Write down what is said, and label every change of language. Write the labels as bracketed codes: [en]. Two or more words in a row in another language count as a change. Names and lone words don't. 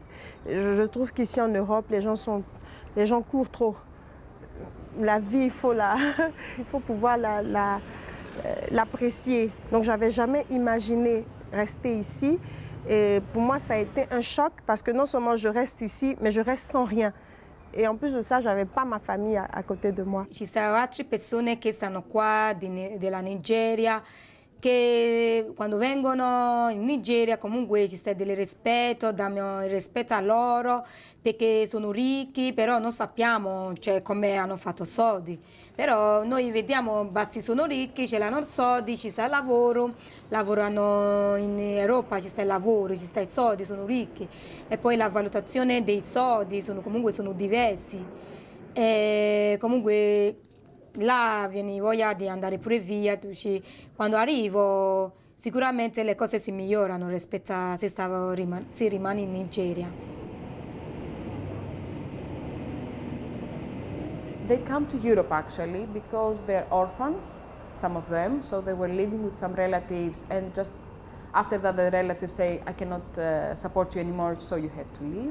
[fr] Je trouve qu'ici en Europe, les gens courent trop. La vie, il faut pouvoir l'apprécier. Donc, j'avais jamais imaginé rester ici. Et pour moi, ça a été un choc parce que non seulement je reste ici, mais je reste sans rien. [it] E in più di [fr] ça, j'avais pas ma famille à côté de moi. [it] Ci sono altre persone che stanno qua della Nigeria, che quando vengono in Nigeria comunque ci sta del rispetto, diamo il rispetto a loro perché sono ricchi, però non sappiamo come hanno fatto soldi. Però noi vediamo, basti sono ricchi, ce l'hanno soldi, ci sta il lavoro, lavorano in Europa, ci sta il lavoro, ci sta i soldi, sono ricchi. E poi la valutazione dei soldi comunque sono diversi. E comunque là viene voglia di andare pure via, quando arrivo sicuramente le cose si migliorano rispetto a se si rimane in Nigeria. [en] They come to Europe actually because they're orphans, some of them, so they were living with some relatives and just after that the relatives say, I cannot support you anymore, so you have to leave.